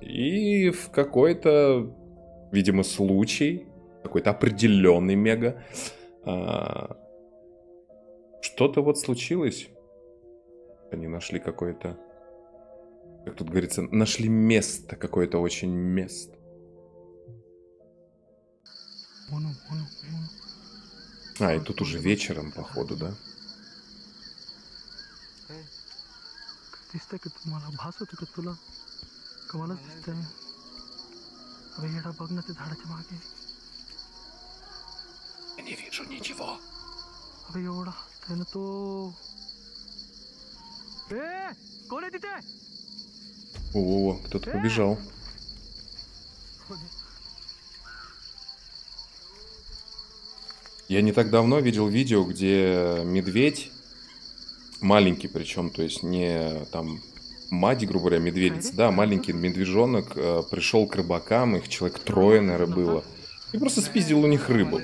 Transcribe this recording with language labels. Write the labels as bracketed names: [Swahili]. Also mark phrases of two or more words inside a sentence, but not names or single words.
[Russian] И в какой-то, видимо, случай, какой-то определенный мега, что-то вот случилось. Они нашли какое-то, как тут говорится, нашли место, какое-то очень место. И тут уже вечером, походу, да? [Marathi] दिसतंय का तुम्हाला भास होतो का तुला कमालच दिसतंय अरे येडा बघ ना ते झाडाच्या मागे [Russian] Я не вижу ничего. [Marathi] अरे एवढा हसतोय ना तो ए कोण आहे तिथे [Russian] О, кто-то побежал. Я не так давно видел видео, где медведь, маленький причем, то есть не там мать, грубо говоря, медведица, да, маленький медвежонок пришел к рыбакам, их человек трое, наверное, было, и просто спиздил у них рыбу.